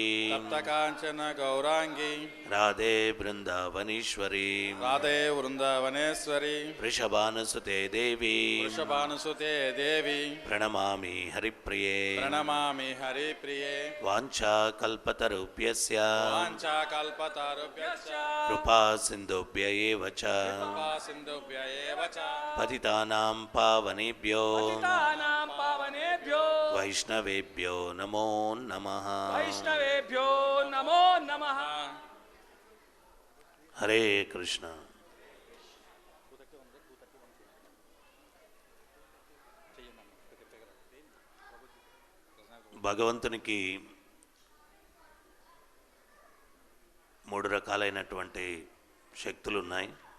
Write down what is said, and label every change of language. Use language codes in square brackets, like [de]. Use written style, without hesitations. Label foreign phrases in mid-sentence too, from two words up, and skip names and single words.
[sa] తప్త కాంచన గౌరాంగి రాధే బృందావనీశ్వరీ రాధే వృందావనేశ్వరి వృషభానుసుతే దేవి వృషభానుసుతే దేవి ప్రణమామి హరిప్రియే ప్రణమామి హరిప్రియే వాంఛా కల్పతరుభ్యస్య వాంఛా కల్పతరుభ్యశ్చ కృపా సింధుభ్య ఏవ చ కృపా సింధుభ్య ఏవ చ పతితానాం పావనేభ్యో పతితానాం పావనేభ్యో వైష్ణవేభ్యో నమో నమః వైష్ణవేభ్యో నమో నమః. హరే కృష్ణ. [te] భగవంతునికి 3 రకాలైనటువంటి శక్తులు ఉన్నాయి.